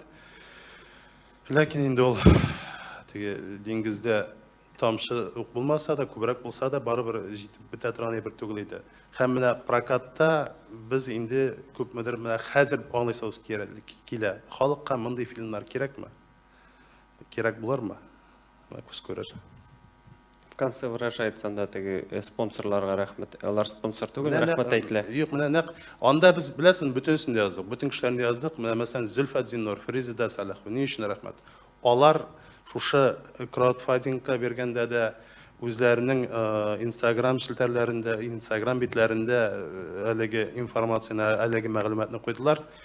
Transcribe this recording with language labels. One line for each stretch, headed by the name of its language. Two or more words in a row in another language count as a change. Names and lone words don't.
Tatar: Ләкин инде ул диңгездә тамчы ук булмаса да, күбрәк булса да, барыбер җитеп бетә торган бер түгел иде. Һәм менә прокатта без инде күпмедер менә хәзер аңлыйсыз килә. Халыкка мондый фильмнар кирәкме? Кирәк булырмы? Күз күрер.
Russian: В конце выражается
Tatar: анда теге спонсорларга рәхмәт. Алар спонсор түгел, рәхмәт әйтелә. Юк, менә нәкъ анда без беләсен бөтенсен дә яздык. Бүтән кешеләрне яздык. Менә мәсәлән Зөлфәт Зиннур, Фриза Салахова, ни өчен рәхмәт? Алар шушы краудфандингка бергәндә дә үзләренең Instagram шелтәрләрендә, Instagram битләрендә әлеге информацияны, әлеге мәгълүматны куйдылар.